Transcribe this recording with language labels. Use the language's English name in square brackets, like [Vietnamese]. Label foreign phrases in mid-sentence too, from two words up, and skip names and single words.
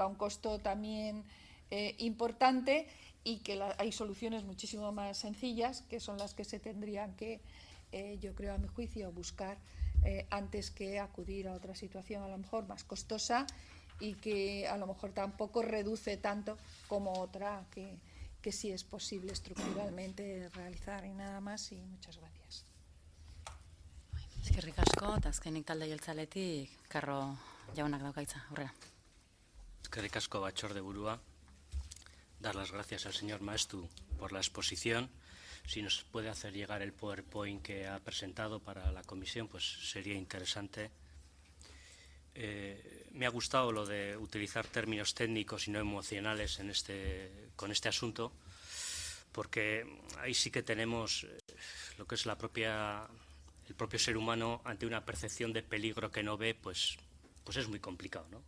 [Spanish] un costo también importante, y que hay soluciones muchísimo más sencillas, que son las que se tendrían que, yo creo, a mi juicio, buscar antes que acudir a otra situación a lo mejor más costosa, y que a lo mejor tampoco reduce tanto como otra que sí es posible estructuralmente realizar. Y nada más, y muchas gracias. [Basque] Eskerrik asko, eta azkenik talde jeltzaletik Karro jaunak dauka hitza, aurrera. Eskerrik asko, batzorde burua. [Spanish] Dar las gracias al señor Maeztu por la exposición. Si nos puede hacer llegar el PowerPoint que ha presentado para la comisión, pues sería interesante. Me ha gustado lo de utilizar términos técnicos y no emocionales con este asunto, porque ahí sí que tenemos lo que es el propio ser humano ante una percepción de peligro que no ve, pues es muy complicado, ¿no?